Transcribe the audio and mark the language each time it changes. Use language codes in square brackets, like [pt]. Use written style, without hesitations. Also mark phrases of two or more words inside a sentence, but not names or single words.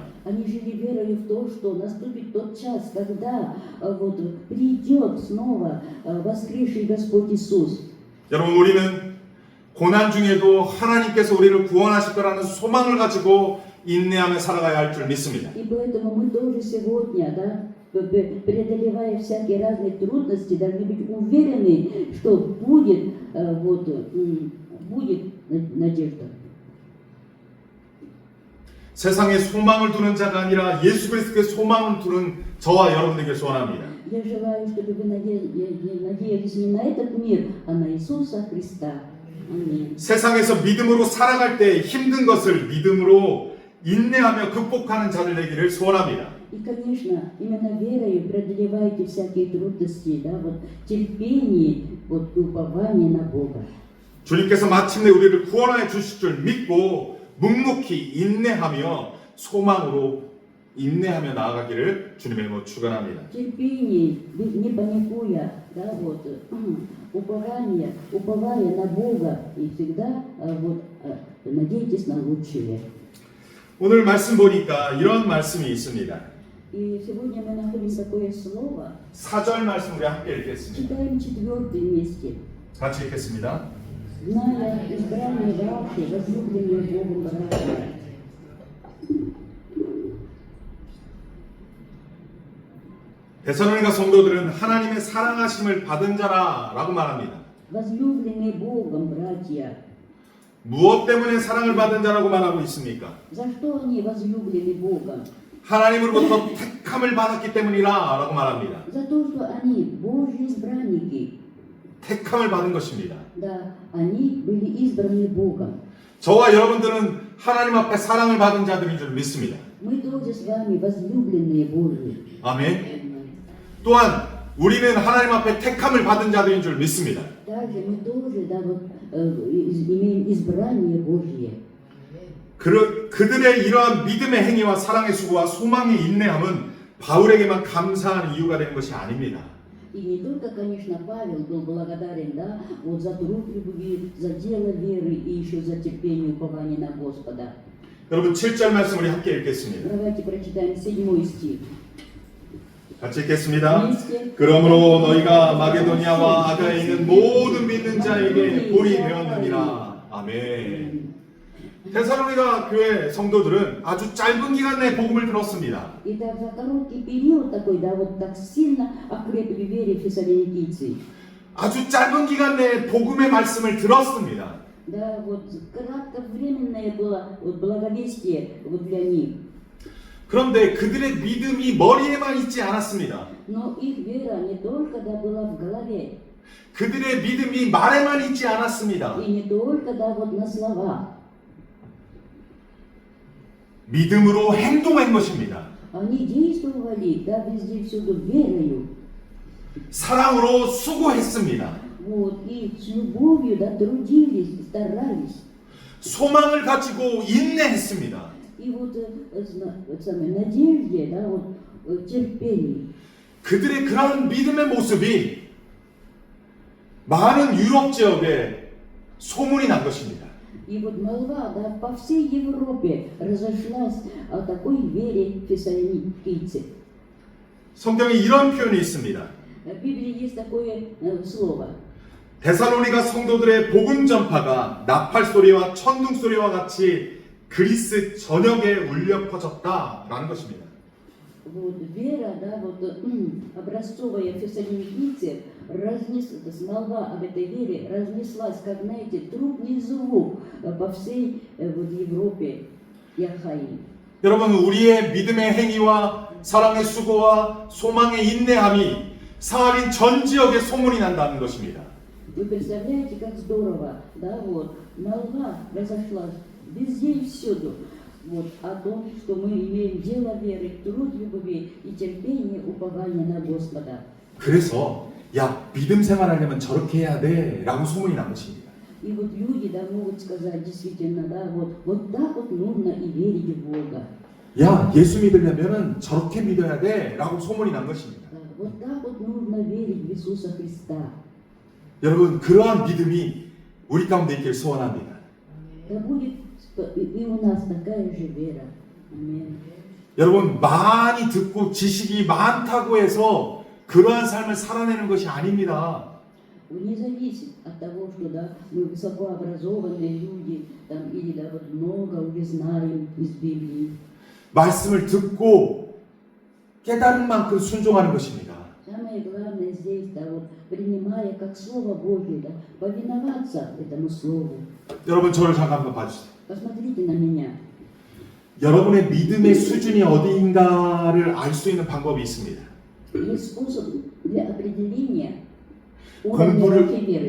[ru] Они жили верою в то, что наступит тот час, когда вот, придет снова воскресший Господь Иисус. [ko] 여러분, 우리는 고난 중에도 하나님께서 우리를 구원하실 거라는 소망을 가지고 인내하며 살아가야 할 줄 믿습니다. [ru] И поэтому мы тоже сегодня, да, преодолевая всякие разные трудности, должны быть уверены, что будет, будет надежда. [ko] 세상에 소망을 두는 자가 아니라 예수 그리스도의 소망을 두는 저와 여러분에게 소원합니다. [ru] Я желаю, чтобы вы надеялись не на этот мир, а на Иисуса Христа. Аминь. [ko] 세상에서 믿음으로 살아갈 때 힘든 것을 믿음으로 인내하며 극복하는 자들 되기를 소원합니다. [ru] И, конечно, именно верою преодолевайте всякие трудности, да, вот, терпение, вот, и упование на Бога. [ko] 주님께서 마침내 우리를 구원하여 주실 줄 믿고 묵묵히 인내하며 소망으로 인내하며 나아가기를 주님의 이름으로 축원합니다. [ru] Терпение, не паникуя, да, вот, уповая на Бога и всегда вот, надейтесь на лучшее. [ko] 오늘 말씀 보니까 이런 말씀이 있습니다. [ru] И сегодня мы находим такое слово. [ko] 4절 말씀 우리 함께 읽겠습니다. [ru] Читаем 4 вместе. [ko] 같이 읽겠습니다. [ru] Зная избрание ваши, возлюбленные Богом братья. [ko] 데살로니가 성도들은 하나님의 사랑하심을 받은 자라라고 말합니다. [ru] Возлюбленные Богом братья. [ko] 무엇 때문에 사랑을 받은 자라고 말하고 있습니까? [ru] За что они возлюблены Богом? [ko] 하나님으로부터 택함을 받았기 때문이라라고 말합니다. [ru] За то, что они Божьи избранники. [ko] 택함을 받은 것입니다. [ru] Да, они были избраны Богом. [ko] 저와 여러분들은 하나님 앞에 사랑을 받은 자들인 줄 믿습니다. [ru] Мы тоже с вами возлюбленные Божьи. [ko] 아멘. 또한 우리는 하나님 앞에 택함을 받은 자들인 줄 믿습니다. [ru] Также мы тоже, да, вот, имеем избрание Божье. [ko] 그들의 이러한 믿음의 행위와 사랑의 수고와 소망의 인내함은 바울에게만 감사하는 이유가 되는 것이 아닙니다. [ru] И не только, конечно, Павел был благодарен, да, вот за труд любви, за дело веры и еще за терпение и упование на Господа. [ko] 여러분 7절 말씀 우리 함께 읽겠습니다. [ru] Давайте прочитаем 7 стих. [ko] 같이 읽겠습니다. 그러므로 너희가 마게도니아와 아가에 있는 모든 믿는 자에게 본이 되었느니라. 아멘. 데살로니가 교회 성도들은 아주 짧은 기간 내에 복음을 들었습니다. [ru] Итак, за короткий период такой, да, вот так сильно окрепли в вере фессалоникийцы. [ko] 아주 짧은 기간 내에 복음의 말씀을 들었습니다. [ru] Да, вот кратковременное было вот, благовестие вот для них. [ko] 그런데 그들의 믿음이 머리에만 있지 않았습니다. [ru] Но их вера не только, да, была в голове, [ko] 그들의 믿음이 말에만 있지 않았습니다. [ru] и не только, да, вот на словах. [ko] 믿음으로 행동한 것입니다. [ru] Они действовали, да, везде всюду верою. [ko] 사랑으로 수고했습니다. [ru] Вот, и с любовью, да, трудились, старались. [ko] 소망을 가지고 ин내했습니다. [ru] И вот, самой надежде, да, вот, терпении. [ko] 그들의 그러한 믿음의 모습이 많은 유럽 지역에 소문이 난 것입니다. [ru] И вот молва, да, по всей Европе разошлась о такой вере фессалоникийцев. [ko] 성경에 이런 표현이 있습니다. [ru] В Библии есть такое слово. [ko] 데살로니가 성도들의 복음 전파가 나팔 소리와 천둥 소리와 같이 그리스 전역에 울려 퍼졌다라는 것입니다. [ru] Вот вера, да, вот образцовая фессалоникийцев, молва об этой вере разнеслась, как, знаете, трубный звук по всей вот Европе и Ахаи. [ko] 여러분, 우리의 믿음의 행위와 사랑의 수고와 소망의 인내함이 사하린 전 지역에 소문이 난다는 것입니다. [ru] Вы представляете, как здорово, да, вот, молва разошлась везде и всюду, вот, о том, что мы имеем дело веры, труд любви и терпение, упование на Господа. [ko] 그래서 야, 믿음 생활하려면 저렇게 해야 돼 라고 소문이 난 것입니다. [ru] И вот люди, да, могут сказать действительно, да, вот так вот нужно и верить в Бога. [ko] 야, 예수 믿으려면은 저렇게 믿어야 돼 라고 소문이 난 것입니다. [ru] Да, вот так вот нужно верить в Иисуса Христа. [ko] 여러분, 그러한 믿음이 우리 가운데 있길 소원합니다. [ru] Да будет и у нас такая же вера. Аминь. [ko] 여러분, 많이 듣고 지식이 많다고 해서 그러한 삶을 살아내는 것이 아닙니다. [ru] Не зависит от того, что да, мы высокообразованные люди, там, или да, вот много уже знаем из Библии. [ko] 말씀을 듣고 깨달은 만큼 순종하는 것입니다. [ru] Самое главное здесь, да, вот, принимая как Слово Божье, да, повиноваться этому Слову. [ko] 여러분, 저를 잠깐 한번 봐주세요. [ru] Посмотрите на меня. [ko] 여러분의 믿음의 수준이 어디인가를 알 수 있는 방법이 있습니다. [ru] Есть способ для определения уровня вашей веры.